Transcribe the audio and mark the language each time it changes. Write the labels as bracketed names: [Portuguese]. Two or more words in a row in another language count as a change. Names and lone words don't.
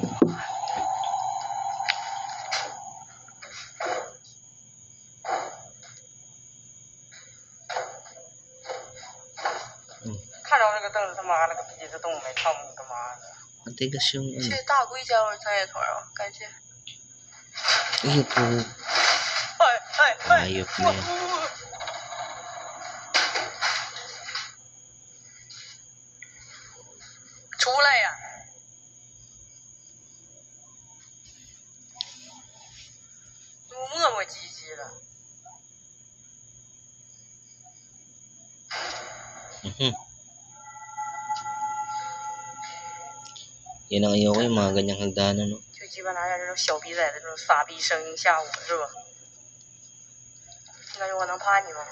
[Chinese] 看着这个凳子，他妈了个逼的动没？操你个妈的！ [Filipino] Matigas yung [Chinese] 谢 [Filipino] ano. [Chinese] 谢大龟加入专业团啊，感谢。 [Filipino] Ayun po. 哎 Ayop na yan. [Chinese] 出来呀！都磨磨唧唧了。 [Filipino] Yan ang ayoko yung mga ganyang hagdanan, no? [Chinese] 就鸡巴拿点这种小逼崽的这种傻逼声音吓我是吧？你感觉我能怕你吗？